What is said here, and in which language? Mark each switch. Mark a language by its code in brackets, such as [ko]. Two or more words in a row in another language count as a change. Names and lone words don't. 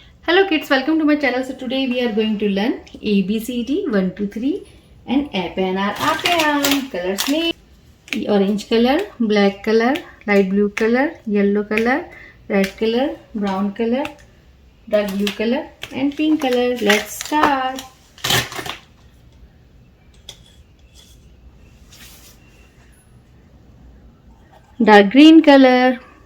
[en] Hello kids, welcome to my channel. So today we are going to learn ABCD 1, 2, 3 and ae-se-anar, ae-se-aam. Colors name: orange color, black color, light blue color, yellow color, red color, brown color, dark blue color and pink color. Let's start. Dark green color.